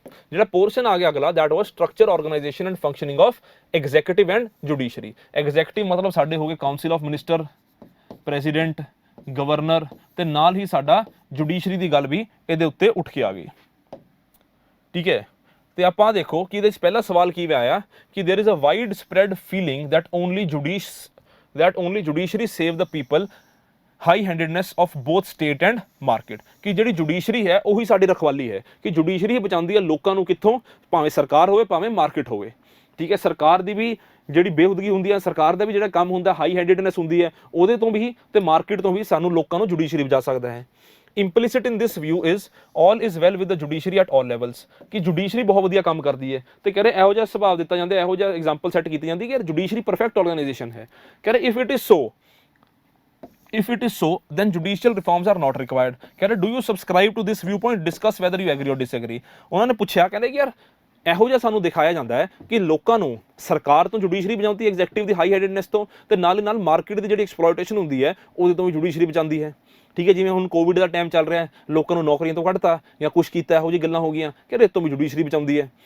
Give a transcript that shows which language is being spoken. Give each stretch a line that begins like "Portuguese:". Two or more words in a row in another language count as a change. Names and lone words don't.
Punjabi: ਜਿਹੜਾ ਪੋਰਸ਼ਨ ਆ ਗਿਆ ਅਗਲਾ,
English: that was structure, organisation and functioning of executive and judiciary.
Punjabi: ਐਗਜ਼ੀਕਿਊਟਿਵ ਮਤਲਬ ਸਾਡੇ ਹੋ ਗਏ
English: council of minister,
Punjabi: ਪ੍ਰੈਜ਼ੀਡੈਂਟ, ਗਵਰਨਰ, ਤੇ ਨਾਲ ਹੀ ਸਾਡਾ ਜੁਡੀਸ਼ਰੀ ਦੀ ਗੱਲ ਵੀ ਇਹਦੇ ਉੱਤੇ ਉੱਠ ਕੇ ਆ ਗਈ। ਠੀਕ ਹੈ, ਤੇ ਆਪਾਂ ਦੇਖੋ ਕਿ ਇਹਦੇ 'ਚ ਪਹਿਲਾ ਸਵਾਲ ਕੀ ਆਇਆ ਕਿ
English: there is a wide spread feeling that only judiciary save the people, high handedness of both state and market.
Punjabi: ਕਿ ਜਿਹੜੀ ਜੁਡੀਸ਼ਰੀ ਹੈ ਉਹੀ ਸਾਡੀ ਰਖਵਾਲੀ ਹੈ, ਕਿ ਜੁਡੀਸ਼ਰੀ ਹੀ ਬਚਾਉਂਦੀ ਹੈ ਲੋਕਾਂ ਨੂੰ ਕਿੱਥੋਂ, ਭਾਵੇਂ ਸਰਕਾਰ ਹੋਵੇ ਭਾਵੇਂ ਮਾਰਕੀਟ ਹੋਵੇ। ਠੀਕ ਹੈ, ਸਰਕਾਰ ਦੀ ਵੀ ਜਿਹੜੀ ਬੇਹੁਦਗੀ ਹੁੰਦੀ ਹੈ, ਸਰਕਾਰ ਦਾ ਵੀ ਜਿਹੜਾ ਕੰਮ ਹੁੰਦਾ
English: high handedness
Punjabi: ਹੁੰਦੀ ਹੈ, ਉਹਦੇ ਤੋਂ ਵੀ ਤੇ ਮਾਰਕੀਟ ਤੋਂ ਵੀ ਸਾਨੂੰ ਲੋਕਾਂ ਨੂੰ ਜੁਡੀਸ਼ਰੀ ਬਚਾ ਸਕਦਾ ਹੈ।
English: implicit in this view is all is well with the judiciary at all levels,
Punjabi: ਕਿ ਜੁਡੀਸ਼ਰੀ ਬਹੁਤ ਵਧੀਆ ਕੰਮ ਕਰਦੀ ਹੈ। ਤੇ ਕਹ ਰਹੇ ਇਹੋ ਜਿਹਾ ਸੁਭਾਅ ਦਿੱਤਾ ਜਾਂਦਾ, ਇਹੋ ਜਿਹਾ
English: example set
Punjabi: ਕੀਤੀ ਜਾਂਦੀ ਕਿ ਯਾਰ ਜੁਡੀਸ਼ਰੀ
English: perfect organisation
Punjabi: ਹੈ। ਕਹ ਰਹੇ
English: if it is so then judicial reforms are not required।
Punjabi: ਕਹ ਰਹੇ
English: do you subscribe to this viewpoint, discuss whether you agree or disagree।
Punjabi: ਉਹਨਾਂ ਨੇ ਪੁੱਛਿਆ, ਕਹਿੰਦੇ ਕਿ ਯਾਰ ਇਹੋ ਜਿਹਾ ਸਾਨੂੰ ਦਿਖਾਇਆ ਜਾਂਦਾ ਹੈ ਕਿ ਲੋਕਾਂ ਨੂੰ ਸਰਕਾਰ ਤੋਂ ਜੁਡੀਸ਼ਰੀ ਬਚਾਉਂਦੀ ਹੈ, ਐਗਜ਼ੈਕਟਿਵ ਦੀ
English: high handedness
Punjabi: ਤੋਂ, ਤੇ ਨਾਲ ਨਾਲ ਮਾਰਕੀਟ ਦੀ ਜਿਹੜੀ ਐਕਸਪਲੋਇਟੇਸ਼ਨ ਹੁੰਦੀ ਹੈ ਉਹਦੇ ਤੋਂ ਵੀ ਜੁਡੀਸ਼ਰੀ ਬਚਾਉਂਦੀ ਹੈ। ਠੀਕ ਹੈ, ਜਿਵੇਂ ਹੁਣ ਕੋਵਿਡ ਦਾ ਟਾਈਮ ਚੱਲ ਰਿਹਾ, ਲੋਕਾਂ ਨੂੰ ਨੌਕਰੀਆਂ ਤੋਂ ਕੱਢਤਾ ਜਾਂ ਕੁਛ ਕੀਤਾ, ਇਹੋ ਜਿਹੀ ਗੱਲਾਂ ਹੋ ਗਈਆਂ, ਕਹਿੰਦੇ ਇਹ ਤੋਂ ਵੀ ਜੁਡੀਸ਼ਰੀ ਬਚਾਉਂਦੀ ਹੈ।